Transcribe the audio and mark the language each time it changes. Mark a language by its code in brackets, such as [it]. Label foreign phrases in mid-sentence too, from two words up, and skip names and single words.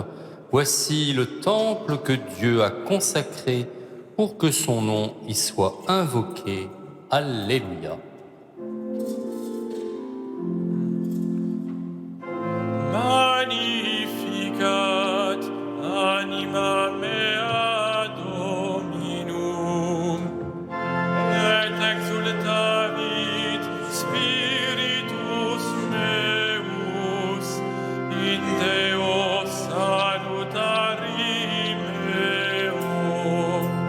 [fr] Voici le temple que Dieu a consacré pour que son nom y soit invoqué. Alléluia. [la] Magnificat anima mea Dominum, et exultavit spiritus meus in Deo salutari meo,